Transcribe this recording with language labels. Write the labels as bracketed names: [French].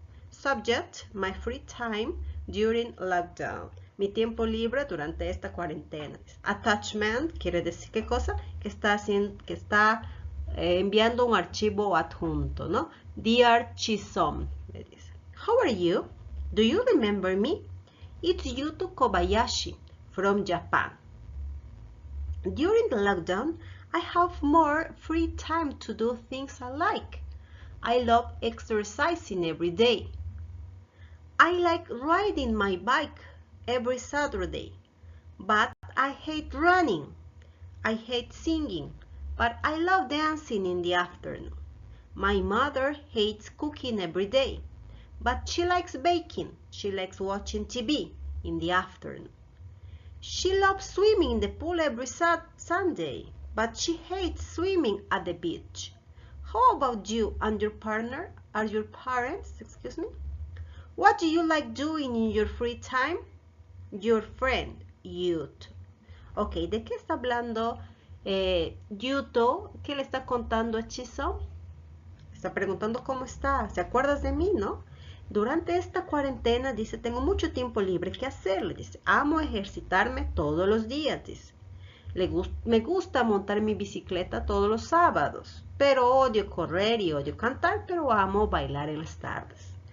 [English] Subject, my free time during lockdown. [Spanish] Mi tiempo libre durante esta cuarentena. Attachment, quiere decir qué cosa? Que está enviando un archivo adjunto, ¿no? [English] Dear Chisom, [Spanish] le dice. [English] How are you? Do you remember me? It's Yuto Kobayashi from Japan. During the lockdown, I have more free time to do things I like. I love exercising every day. I like riding my bike every Saturday, but I hate running. I hate singing, but I love dancing in the afternoon. My mother hates cooking every day, but she likes baking. She likes watching TV in the afternoon. She loves swimming in the pool every Sunday, but she hates swimming at the beach. How about you and your partner? Are your parents? Excuse me. What do you like doing in your free time? Your friend, Yuto. [Spanish] Ok, ¿de qué está hablando Yuto? ¿Qué le está contando a Chisom? Está preguntando cómo está. ¿Se acuerdas de mí, no? Durante esta cuarentena, dice, tengo mucho tiempo libre. ¿Qué hacer? Le dice, amo ejercitarme todos los días, dice. Me gusta montar mi bicicleta todos los sábados, pero odio correr y odio cantar, pero amo bailar en las tardes.